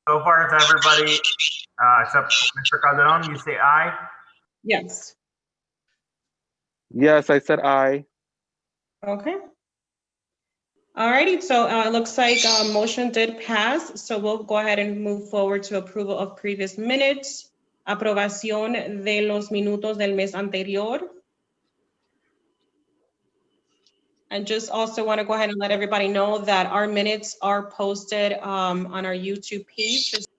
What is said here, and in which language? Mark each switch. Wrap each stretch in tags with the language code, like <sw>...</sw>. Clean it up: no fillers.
<en>So far, it's everybody except Mr. Calderon. You say aye. Yes. yes, I said aye. Okay. Alrighty, so it looks like motion did pass, so we'll go ahead and move forward to approval of previous minutes.</en> <es>Aprobación de los minutos del mes anterior.</es> <en>And just also want to go ahead and let everybody know that our minutes are posted on our YouTube page.</en>